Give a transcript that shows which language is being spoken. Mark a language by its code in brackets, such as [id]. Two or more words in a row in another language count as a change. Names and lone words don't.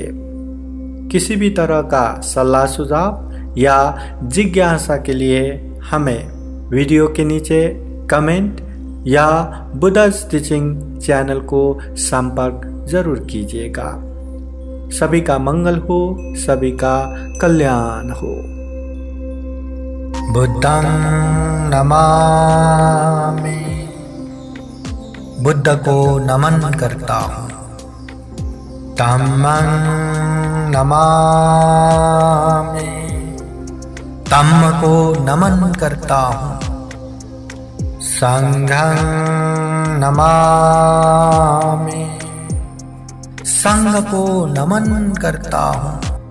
[hi] किसी भी तरह का सलाह सुझाव या जिज्ञासा के लिए हमें वीडियो के नीचे कमेंट या बुद्धा's टीचिंग चैनल को संपर्क जरूर कीजिएगा। सभी का मंगल हो, सभी का कल्याण हो। [pi] बुद्धं नमामि। [hi] बुद्ध को नमन करता हूँ। [pi] धम्मं नमामि। [hi] धम्म को नमन करता हूँ। [pi] संघं नमामि। [hi] संघ को नमन करता हूँ।